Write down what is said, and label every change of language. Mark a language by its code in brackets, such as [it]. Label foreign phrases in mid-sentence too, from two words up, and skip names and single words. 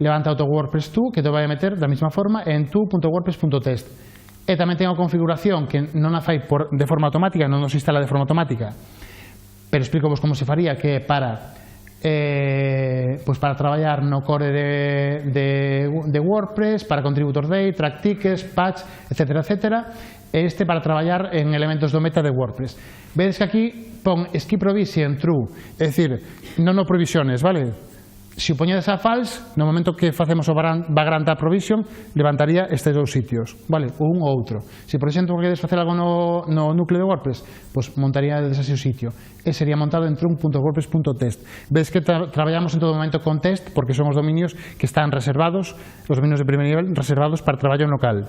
[gl] Levanta o WordPress 2, que te vai a meter da mesma forma en 2.wordpress.test. E tamén ten a configuración que non a fai de forma automática, non nos instala de forma automática, pero explico vos como se faría, que é para traballar no core de WordPress, para [en] contributor day, track tickets, patch, [gl] etc. E este para traballar en elementos do meta de WordPress. Vedes que aquí pon [en] skip provision true, [gl] é dicir, non o provisiones, vale? Se o poñedes a false, no momento que facemos o Vagrant provision, levantaría estes dous sitios, vale? Un ou outro. Se, por exemplo, queres facer algo no núcleo de WordPress, pois montaría desde ese sitio. E sería montado en trunk.wordpress.test. Ves que traballamos en todo momento con test, porque son os dominios que están reservados, os dominios de primer nivel, reservados para traballo en local.